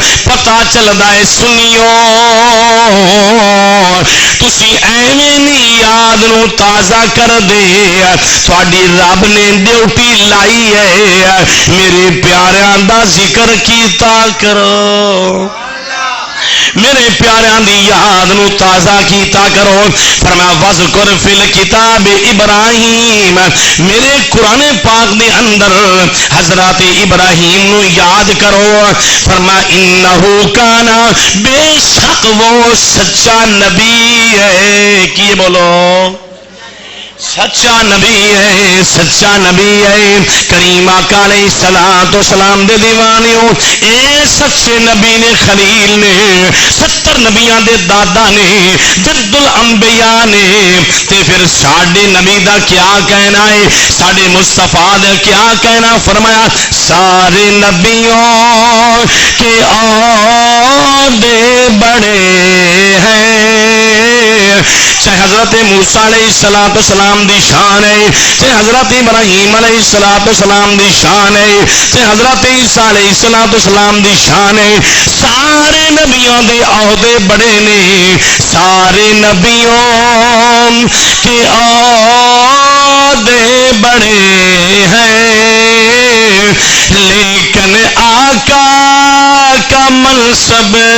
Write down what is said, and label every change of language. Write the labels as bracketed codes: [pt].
[pa] پتہ چلدا ہے سنیو تسی ایویں نہیں یاد نو تازہ کر دے تھوڑی رب نے ڈیوٹی لائی ہے میرے پیاریاں دا ذکر کیتا کرو میرے پیاریاں دی یاد نو تازہ کیتا کرو. فرمایا [ar] وذکر فی الکتاب ابراہیم [pa] میرے قرآن پاک دے اندر حضرات ابراہیم نو یاد کرو. فرمایا [ar] انہو کانا [pa] بے شک وہ سچا نبی ہے. کی بولو سچا نبی ہے سچا نبی ہے. کریم آقا علیہ الصلوۃ والسلام دے دیوانیوں اے سچے نبی نے خلیل نے 70 نبیاں دے دادا نے جد الانبیاء نے تے پھر ساڈے نبی دا کیا کہنا ہے ساڈے مصطفیٰ دا کیا کہنا. [ur] فرمایا سارے نبیوں کے عہدے بڑے ہیں چاہے حضرت [pa] موسیٰ علیہ السلام دی شان ہے، تے حضرت ابراہیم علیہ السلام دی شان ہے، تے حضرت عیسیٰ علیہ السلام دی شان ہے۔ [ur] سارے نبیوں دے عہدے بڑے نے، سارے نبیوں کے عہدے بڑے ہیں، لیکن آقا کا منصب